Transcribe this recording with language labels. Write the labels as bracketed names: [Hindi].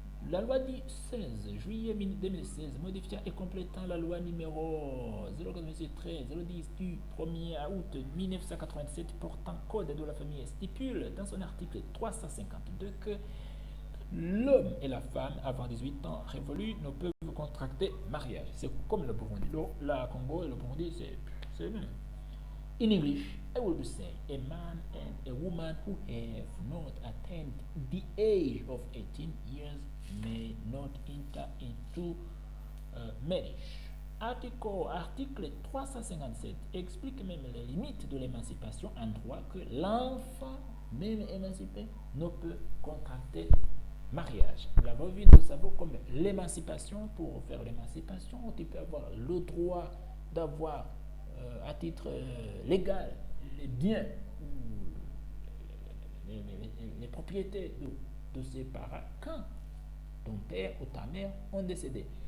[French] La loi du 16 juillet 2016 modifiant et complétant la loi numéro 097-13-010 du 1er août 1987 portant code de la famille stipule dans son article 352 que l'homme et la femme avant 18 ans révolus ne peuvent contracter mariage. C'est comme le Burundi. La Congo et le Burundi, c'est le même. [English] In English, I would say a man and a woman who have not attained the age of 18 years may not enter into marriage. [French] Article 357 explique même les limites de l'émancipation en droit que l'enfant, même émancipé, ne peut contracter mariage. Nous l'avons vu, nous savons comme l'émancipation, pour faire l'émancipation, tu peux avoir le droit d'avoir à titre légal les biens ou les propriétés de ses parents quand ton père ou ta mère ont décédé.